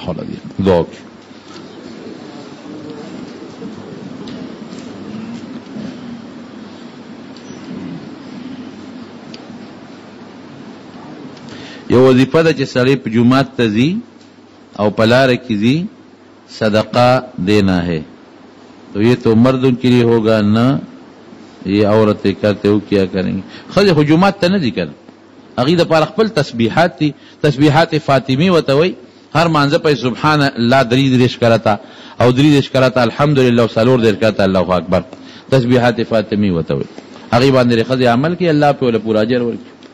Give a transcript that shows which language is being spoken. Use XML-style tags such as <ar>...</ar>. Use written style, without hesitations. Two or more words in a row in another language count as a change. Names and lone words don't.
<ps>دعا وکړئ. یو وظیفه ده چې سړی په جومات ته ځي او په لاره کې ځي صدقه</ps> <ur>دینا ہے تو یہ تو مردوں کے لیے ہوگا نہ یہ عورتیں کرتے ہو کیا کریں گے.</ur> <ps>خځې خو جومات ته نه ځي کنه. هغې دپاره خپل تسبیحات دي. تسبیحات فاطمي ورته وایي. هر مانځه په</ps> <ar>سبحان الله</ar> <ps>33 کرتا او 33 کرتا الحمدلله او 4 کرتا</ps> <ar>الله اکبر.</ar> <ps>تسبیحات فاطمي ورته وایي. هغې باندې ښځې عمل کوي الله پې ورله پوره اجر ورکړي.</ps>